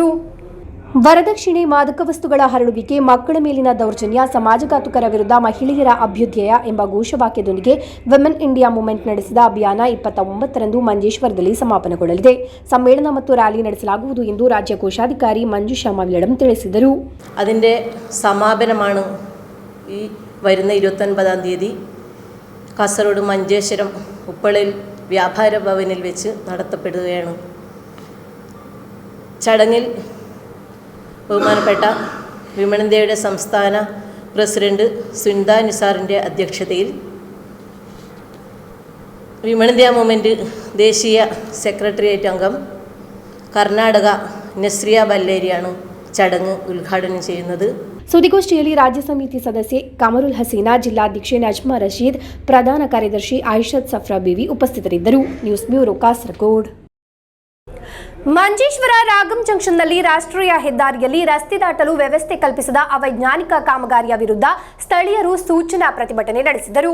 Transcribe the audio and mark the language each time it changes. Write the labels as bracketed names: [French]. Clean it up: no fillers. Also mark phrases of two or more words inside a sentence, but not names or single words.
[Kannada] ವರದಕ್ಷಿಣೆ, ಮಾದಕ ವಸ್ತುಗಳ ಹರಡುವಿಕೆ, ಮಕ್ಕಳ ಮೇಲಿನ ದೌರ್ಜನ್ಯ, ಸಮಾಜಘಾತುಕರ ವಿರುದ್ಧ ಮಹಿಳೆಯರ ಅಭ್ಯುದಯ ಎಂಬ ಘೋಷವಾಕ್ಯದೊಂದಿಗೆ ವುಮೆನ್ ಇಂಡಿಯಾ ಮೂವ್ಮೆಂಟ್ ನಡೆಸಿದ ಅಭಿಯಾನ 29ರಂದು ಮಂಜೇಶ್ವರದಲ್ಲಿ ಸಮಾಪನಗೊಳ್ಳಲಿದೆ. ಸಮ್ಮೇಳನ ಮತ್ತು ರ್ಯಾಲಿ ನಡೆಸಲಾಗುವುದು ಎಂದು ರಾಜ್ಯ ಕೋಶಾಧಿಕಾರಿ ಮಂಜುಷಾ ಮಾವಿಲಡಂ ತಿಳಿಸಿದರು. [Malayalam] അതിന്റെ സമാപനമാണ് ഈ വരുന്ന 29-ാം തീയതി കാസർഗോഡ് മഞ്ചേശ്വരം ഉപ്പളയിൽ വ്യാപാര ഭവനിൽ വെച്ച് നടത്തപ്പെടുകയാണ്. ചടങ്ങിൽ ബഹുമാനപ്പെട്ട വിമൺ ഇന്ത്യയുടെ സംസ്ഥാന പ്രസിഡന്റ് സുനിത നിസാറിൻ്റെ അധ്യക്ഷതയിൽ വിമൺ ഇന്ത്യ മൂവ്മെൻറ്റ് ദേശീയ സെക്രട്ടേറിയറ്റ് അംഗം കർണാടക നസ്രിയ ബല്ലേരിയാണ് ചടങ്ങ് ഉദ്ഘാടനം ചെയ്യുന്നത്. [Kannada] ಸುದ್ದಿಗೋಷ್ಠಿಯಲ್ಲಿ ರಾಜ್ಯ ಸಮಿತಿ ಸದಸ್ಯೆ ಕಮರುಲ್ ಹಸೀನಾ, ಜಿಲ್ಲಾಧ್ಯಕ್ಷೆ ನಜ್ಮಾ ರಶೀದ್, ಪ್ರಧಾನ ಕಾರ್ಯದರ್ಶಿ ಆಯಿಷತ್ ಸಫ್ರಾ ಬೇವಿ ಉಪಸ್ಥಿತರಿದ್ದರು. ನ್ಯೂಸ್ ಬ್ಯೂರೋ, ಕಾಸರಗೋಡು. ಮಂಜೇಶ್ವರ ರಾಗಂ ಜಂಕ್ಷನ್ನಲ್ಲಿ ರಾಷ್ಟ್ರೀಯ ಹೆದ್ದಾರಿಯಲ್ಲಿ ರಸ್ತೆ ದಾಟಲು ವ್ಯವಸ್ಥೆ ಕಲ್ಪಿಸದ ಅವೈಜ್ಞಾನಿಕ ಕಾಮಗಾರಿಯ ವಿರುದ್ಧ ಸ್ಥಳೀಯರು ಸೂಚನಾ ಪ್ರತಿಭಟನೆ ನಡೆಸಿದರು.